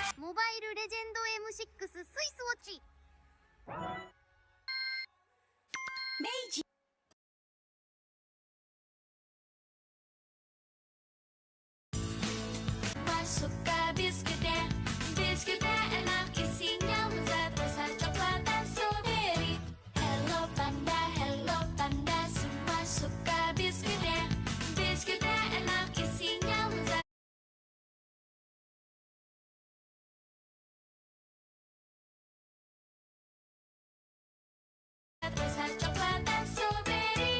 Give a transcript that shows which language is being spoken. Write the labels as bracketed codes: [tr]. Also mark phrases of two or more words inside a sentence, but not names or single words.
[en] Mobile Legends M6 Swiss Watch. [id] 明治 Masuk ke biskuitnya, biskuitnya enak isinya lezat rasa coklat dan strawberry. Hello panda, semua suka biskuitnya, biskuitnya enak isinya lezat. Rasa coklat dan strawberry.